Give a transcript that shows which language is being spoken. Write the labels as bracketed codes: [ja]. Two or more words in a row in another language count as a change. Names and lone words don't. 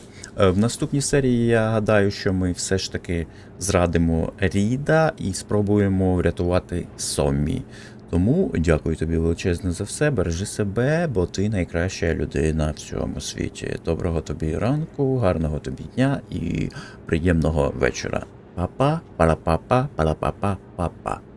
[uk] В наступній серії я гадаю, що ми все ж таки зрадимо Ріда і спробуємо врятувати Соммі. Тому дякую тобі величезне за все, бережи себе, бо ти найкраща людина в цьому світі. Доброго тобі ранку, гарного тобі дня і приємного вечора. Па-па, пара-па-па, пара-па-па, па-па.